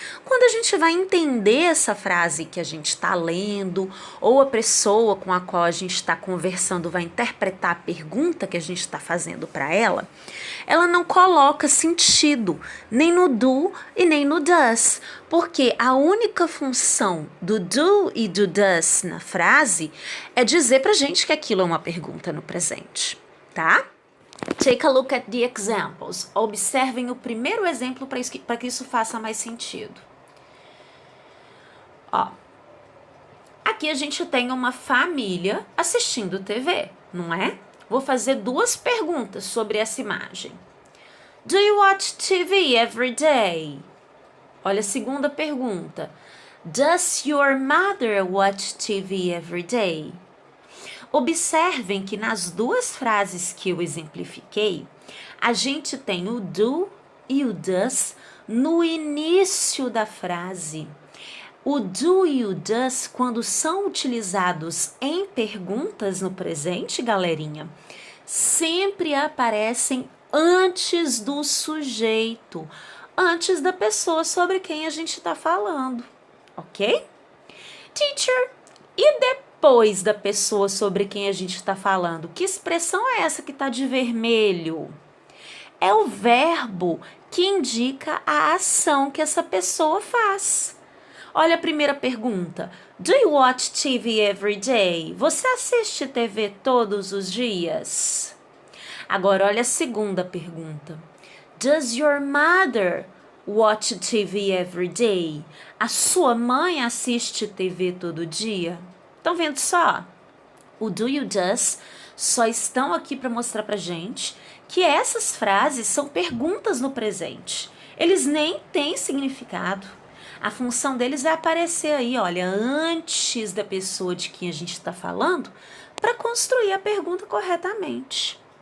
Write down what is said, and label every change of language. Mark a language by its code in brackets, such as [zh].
[pt] Quando a gente vai entender essa frase que a gente está lendo, ou a pessoa com a qual a gente está conversando vai interpretar a pergunta que a gente está fazendo para ela, ela não coloca sentido nem no do e nem no does, porque a única função do do e do does na frase é dizer pra gente que aquilo é uma pergunta no presente, tá? [en] Take a look at the examples. [pt] Observem o primeiro exemplo para que isso faça mais sentido. Ó, aqui a gente tem uma família assistindo TV, não é? Vou fazer duas perguntas sobre essa imagem. [en] Do you watch TV every day? [pt] Olha a segunda pergunta. [en] Does your mother watch TV every day? [pt] Observem que nas duas frases que eu exemplifiquei, a gente tem o do e o does no início da frase. O do e o does, quando são utilizados em perguntas no presente, galerinha, sempre aparecem antes do sujeito, antes da pessoa sobre quem a gente está falando, ok? Teacher, e depois da pessoa sobre quem a gente está falando, que expressão é essa que está de vermelho? É o verbo que indica a ação que essa pessoa faz. Olha a primeira pergunta. [en] Do you watch TV every day? [pt] Você assiste TV todos os dias? Agora olha a segunda pergunta. [en] Does your mother watch TV every day? [pt] A sua mãe assiste TV todo dia? Estão vendo só? O do e o does só estão aqui para mostrar pra gente que essas frases são perguntas no presente. Eles nem têm significado. A função deles é aparecer aí, olha, antes da pessoa de quem a gente está falando, para construir a pergunta corretamente.